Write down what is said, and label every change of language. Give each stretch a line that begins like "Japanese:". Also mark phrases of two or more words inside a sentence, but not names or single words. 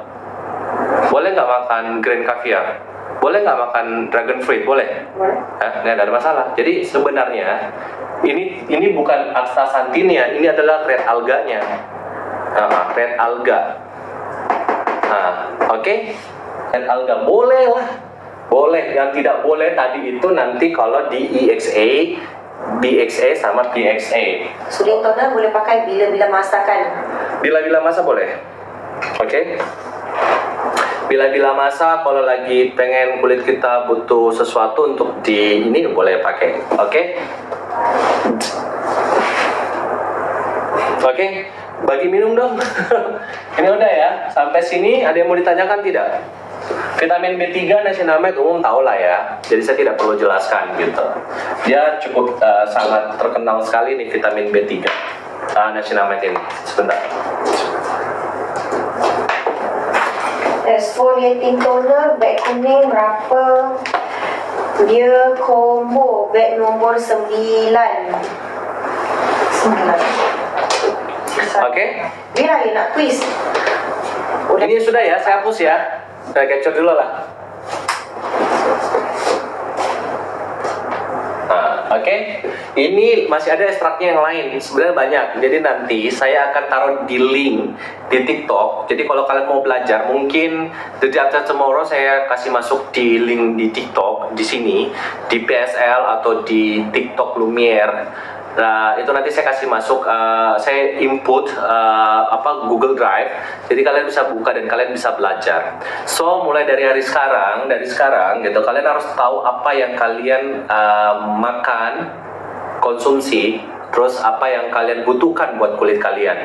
Indonesian: Boleh nggak makan
English: green caviar?
Indonesian: Boleh nggak makan
English: dragon fruit?
Indonesian: Boleh? Nggak ada masalah. Jadi sebenarnya ini bukan astaxanthinnya, ini adalah
English: red alganya. Red alga. Oke? Red alga
Indonesian: boleh lah. Boleh. Yang tidak boleh tadi itu nanti kalau di EXA, BXA sama PXA.
English: Soothing toner
Indonesian: boleh pakai bila-bila masakan. Bila-bila masa boleh. Oke? Bila-bila masa kalau lagi pengen kulit kita butuh sesuatu untuk ini boleh pakai. Oke? Oke, bagi minum dong. Ini udah ya. Sampai sini ada yang mau ditanyakan tidak? Vitamin B3 niacinamide umum tahu lah ya. Jadi saya tidak perlu jelaskan gitu. Dia cukup sangat terkenal sekali nih vitamin B3. Niacinamide ini. Sebentar.
English: Exfoliating toner
Malay: beg kuning berapa? Dia combo beg nombor 9. Oke. Dia lagi nak quiz.
Indonesian: Ini sudah ya, saya hapus ya. Saya capture dulu lah. Oke. Ini masih ada ekstraknya yang lain. Sebenarnya banyak. Jadi nanti saya akan taruh di link di TikTok. Jadi kalau kalian mau belajar, mungkin
English: the day after tomorrow
Indonesian: saya kasih masuk di link di TikTok di sini, di PSL atau di TikTok Lumiere. Nah, itu nanti saya kasih masuk, saya input Google Drive. Jadi kalian bisa buka dan kalian bisa belajar. So, mulai dari sekarang gitu, kalian harus tahu apa yang kalian makan, konsumsi, terus apa yang kalian butuhkan buat kulit kalian.